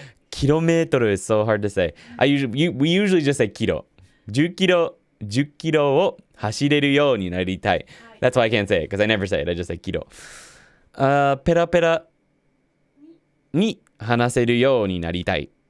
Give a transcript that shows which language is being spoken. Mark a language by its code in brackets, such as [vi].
[en] Kilometer is so hard to say. We usually just say kilo. [ja] 10キロを走れるようになりたい. [en] That's why I can't say it, because I never say it. I just say kilo. [ja] ペラペラに話せるようになりたい.